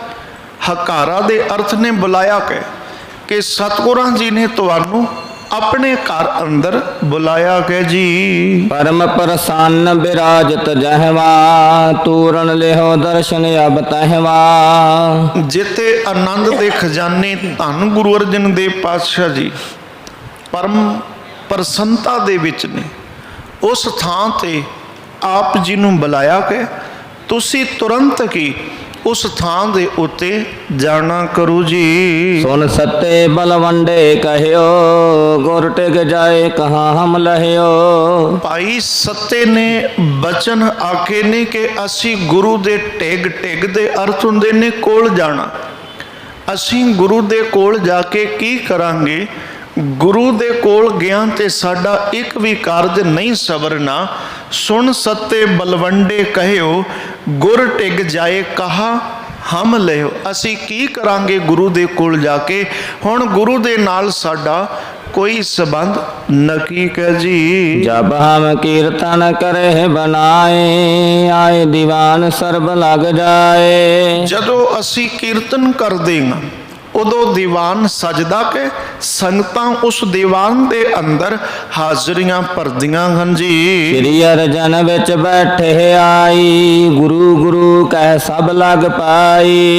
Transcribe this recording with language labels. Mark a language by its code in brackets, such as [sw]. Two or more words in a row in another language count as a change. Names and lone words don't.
[pa] ਹਕਾਰਾ ਦੇ ਅਰਥ ਨੇ ਬੁਲਾਇਆ ਕਿ ਸਤਿਗੁਰਾਂ ਜੀ ਨੇ ਤੁਹਾਨੂੰ ਅਪਨੇ ਘਰ ਅੰਦਰ ਬੁਲਾਇਆ ਕੇ ਜੀ। [bra] परम प्रसन्न विराजत जहवा, तूरण लेहो दर्शन अब तहवा। [pa] ਜਿੱਥੇ ਆਨੰਦ ਦੇ ਖਜ਼ਾਨੇ ਧੰਨ ਗੁਰੂ ਅਰਜਨ ਦੇਵ ਪਾਤਸ਼ਾਹ ਜੀ ਪਰਮ ਪ੍ਰਸੰਨਤਾ ਦੇ ਵਿਚ ਨੇ, ਉਸ ਥਾਂ ਤੇ ਆਪ ਜੀ ਨੂੰ ਬੁਲਾਇਆ ਕੇ ਤੁਸੀ ਤੁਰੰਤ ਕੀ ਉਸ ਥਾਂ ਦੇ ਉੱਤੇ ਜਾਣਾ ਕਰੋ ਜੀ। [bra] सुन सत्ते बलवंडे कहियो, गुर टिक जाए कहाँ हम लहियो। [pa] ਭਾਈ ਸੱਤੇ ਨੇ ਬਚਨ ਆਖੇ ਨੇ ਕਿ ਅਸੀ ਗੁਰੂ ਦੇ ਟਿਗ, ਟਿਗ ਦੇ ਅਰਥ ਹੁੰਦੇ ਨੇ ਕੋਲ ਜਾਣਾ। ਅਸੀ ਗੁਰੂ ਦੇ ਕੋਲ ਜਾਕੇ ਕੀ ਕਰਾਂਗੇ? ਗੁਰੂ ਦੇ ਕੋਲ ਗਇਆ ਤੇ ਸਾਡਾ ਏਕ ਭੀ ਕਾਰਜ ਨਹੀਂ ਸਵਰਨਾ। [bra] सुन सत्ते बलवंडे कहियो, गुर टिग जाए कहा हम लियो। [pa] ਅਸੀ ਕੀ ਕਰਾਂਗੇ ਗੁਰੂ ਦੇ ਕੋਲ ਜਾਕੇ? ਹੁਣ ਗੁਰੂ ਦੇ ਨਾਲ ਸਾਡਾ ਕੋਈ ਸੰਬੰਧ ਨਕੀ ਕਹ ਜੀ। [bra] जब हम कीर्तन करे बनाए, आए दीवान सर्ब लग जाए। [pa] ਜਦੋਂ ਅਸੀ ਕੀਰਤਨ ਕਰ ਦੇਂਗਾ ਉਦੋਂ ਦੀਵਾਨ ਸਜਦਾ ਕੇ ਸੰਗਤਾਂ ਉਸ ਦੀਵਾਨ ਦੇ ਅੰਦਰ ਹਾਜ਼ਰੀਆਂ ਭਰਦੀਆਂ ਹਨ ਜੀ। [bra] श्री अर्जन विच बैठे आई, गुरु गुरु कह सब लग पाई।